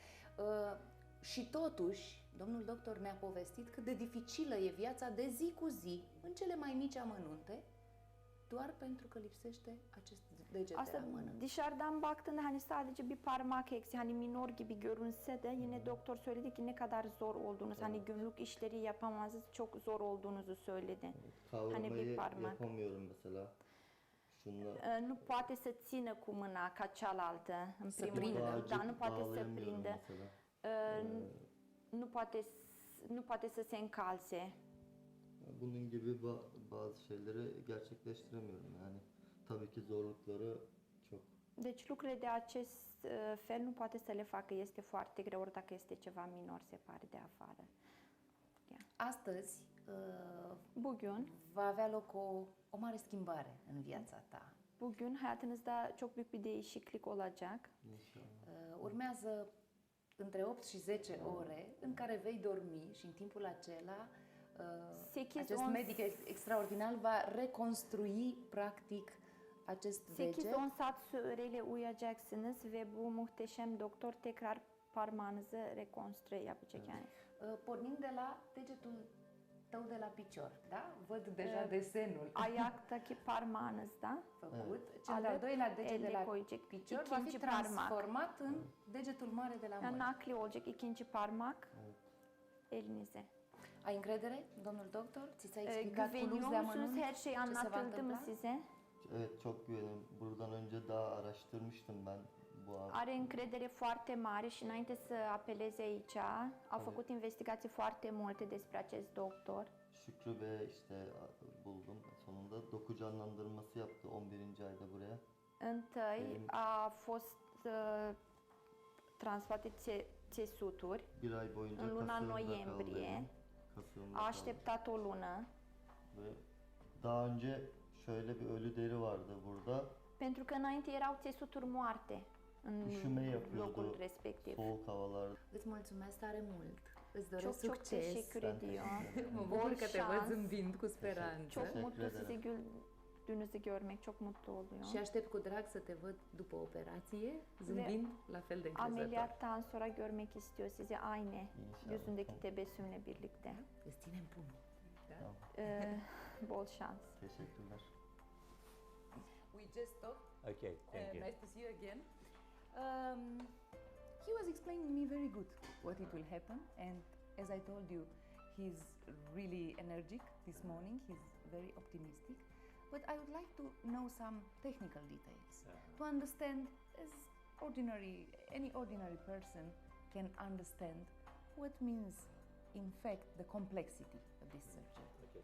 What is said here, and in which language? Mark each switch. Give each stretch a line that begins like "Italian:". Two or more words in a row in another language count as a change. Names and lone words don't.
Romanian: Și totuși, domnul doctor ne-a povestit cât de dificilă e viața de zi cu zi, în cele mai mici amănunte, doar pentru că lipsește acest deget de la mână.
Turkish: Dışarıdan baktığında hani sadece bir parmak eksi, hani minor gibi görünse de yine doktor söyledi ki ne kadar zor olduğunu, hani günlük işleri yapamazsınız, çok zor olduğunuzu söyledi. Hani bir parmak. Yapamıyorum mesela.
Romanian: Nu poate să țină cu mâna ca cealaltă, în primul rând, dar nu poate să prindă. Nu poate să se încalțe.
Turkish: Bunun gibi bazı şeyleri gerçekleştiremiyorum yani. Tabii ki zorlukları çok.
Romanian: Deci lucrurile de acest fel nu poate să le facă, este foarte greu, ori dacă este ceva minor, se pare de afară. Astăzi
Turkish: Bugün
Romanian: va avea loc o mare schimbare în viața ta.
Turkish: bugün hayatınızda çok büyük bir değişiklik olacak.
Romanian: Urmează între 8 și 10 ore în care vei dormi și în timpul acela acest medic extraordinar va reconstrui practic acest deget.
Turkish: 8-10 saat süreyle uyuyacaksınız ve bu muhteşem doktor tekrar parmağınızı rekonstrue yapacak yani.
Romanian: Pornind de la degetul tău de la picior, da? Văd deja desenul
Turkish: Ayaktaki parmağınızda
Romanian: făcut. Cel de-al doilea deget de la
Turkish: koyacak
Romanian: picior va fi
Turkish: ikinci parmak.
Romanian: transformat în degetul mare de la
Turkish: Yani
Romanian: mână.
Turkish: nakli olacak ikinci parmak elinize.
Romanian: Ai încredere, domnul doctor? Ți s-a explicat cu lux de
Turkish: Güveniyor musunuz?
Romanian: amănunt
Turkish: Her şey
Romanian: ce se va
Turkish: anlatıldı mı
Romanian: întâmpla?
Turkish: size? Evet, çok güveniyorum. Buradan önce daha araştırmıştım ben bu an.
Romanian: Are încredere foarte mare și înainte să apeleze aici, a făcut investigații foarte multe despre acest doctor.
Turkish: Şükrü ve işte buldum sonunda. Doku canlandırması yaptı 11. ayda buraya.
Romanian: Întâi a fost transplante țesuturi
Turkish: Bir ay boyunca
Romanian: în luna
Turkish: kasığımda
Romanian: noiembrie.
Turkish: kaldı. Kasığımda
Romanian: A
Turkish: kaldı.
Romanian: așteptat o lună
Turkish: Ve daha önce şöyle bir ölü deri vardı burada.
Romanian: pentru că înainte erau țesuturi moarte în
Turkish: Üşüme
Romanian: locul
Turkish: yapıyordu
Romanian: respectiv.
Turkish: soğuk havalarda.
Romanian: Îți mulțumesc tare mult. Îți doresc
Turkish: Çok çok
Romanian: succes.
Turkish: teşekkür ediyorum.
Romanian: Mă bucur că te văd
Turkish: şans.
Romanian: zâmbind cu speranță.
Turkish: Çok Teşekkür mutlu ederim. sizi güldüğünüzü görmek çok mutlu oluyor.
Romanian: Și aștept cu drag să te văd după operație, zâmbind la fel de încrezător.
Turkish: Ameliyattan sonra görmek istiyor sizi aynı İnşallah. yüzündeki tebessümle birlikte.
Romanian: Îți ținem pumnul. Da?
Turkish: Bol şans. Teşekkürler.
English: We just talked. Okay, thank you. Nice to see you again. He was explaining me very good what it will happen, and as I told you, he's really energetic this morning. He's very optimistic. But I would like to know some technical details to understand, as any ordinary person can understand what means, in fact, the complexity of this surgery.